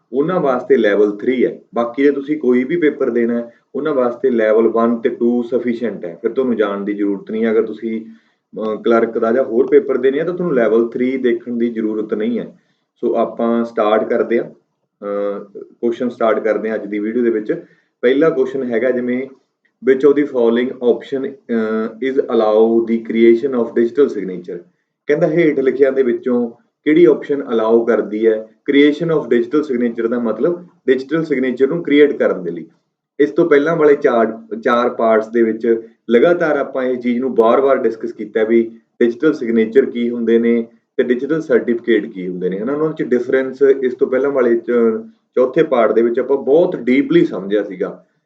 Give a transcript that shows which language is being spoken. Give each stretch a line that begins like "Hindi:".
Punjabi: ਉਹਨਾਂ ਵਾਸਤੇ ਲੈਵਲ 3 ਹੈ। ਬਾਕੀ ਜੇ ਤੁਸੀਂ ਕੋਈ ਵੀ ਪੇਪਰ ਦੇਣਾ ਹੈ ਉਹਨਾਂ ਵਾਸਤੇ ਲੈਵਲ 1 ਤੇ 2 ਸਫੀਸ਼ੀਐਂਟ ਹੈ, ਫਿਰ ਤੁਹਾਨੂੰ ਜਾਣ ਦੀ ਜ਼ਰੂਰਤ ਨਹੀਂ। ਅਗਰ ਤੁਸੀਂ ਕਲਰਕ ਦਾ ਜਾਂ ਹੋਰ ਪੇਪਰ ਦੇਣੇ ਆ ਤਾਂ ਤੁਹਾਨੂੰ ਲੈਵਲ 3 ਦੇਖਣ ਦੀ ਜ਼ਰੂਰਤ ਨਹੀਂ ਹੈ। ਸੋ ਆਪਾਂ ਸਟਾਰਟ ਕਰਦੇ ਹਾਂ, ਕੁਐਸਚਨ ਸਟਾਰਟ ਕਰਦੇ ਹਾਂ ਅੱਜ ਦੀ ਵੀਡੀਓ ਦੇ ਵਿੱਚ। ਪਹਿਲਾ ਕੁਐਸਚਨ ਹੈਗਾ ਜਿਵੇਂ
English: which of the following option is allow the creation of digital signature।
Punjabi: ਕਹਿੰਦਾ ਹੇਠ ਲਿਖਿਆਂ ਦੇ ਵਿੱਚੋਂ ਕਿਹੜੀ ਆਪਸ਼ਨ ਅਲਾਉ ਕਰਦੀ ਹੈ
English: creation of digital signature,
Punjabi: ਦਾ ਮਤਲਬ ਡਿਜੀਟਲ ਸਿਗਨੇਚਰ ਨੂੰ ਕ੍ਰੀਏਟ ਕਰਨ ਦੇ ਲਈ। ਇਸ ਤੋਂ ਪਹਿਲਾਂ ਵਾਲੇ ਚਾਰ ਪਾਰਟਸ ਦੇ ਵਿੱਚ ਲਗਾਤਾਰ ਆਪਾਂ ਇਹ ਚੀਜ਼ ਨੂੰ ਵਾਰ-ਵਾਰ ਡਿਸਕਸ ਕੀਤਾ ਵੀ ਡਿਜੀਟਲ ਸਿਗਨੇਚਰ ਕੀ ਹੁੰਦੇ ਨੇ ਤੇ ਡਿਜੀਟਲ ਸਰਟੀਫਿਕੇਟ ਕੀ ਹੁੰਦੇ ਨੇ, ਹਨਾ। ਉਹਨਾਂ ਵਿੱਚ ਡਿਫਰੈਂਸ ਇਸ ਤੋਂ ਪਹਿਲਾਂ ਵਾਲੇ ਚੌਥੇ ਪਾਰਟ ਦੇ ਵਿੱਚ ਆਪਾਂ ਬਹੁਤ ਡੀਪਲੀ ਸਮਝਿਆ ਸੀਗਾ।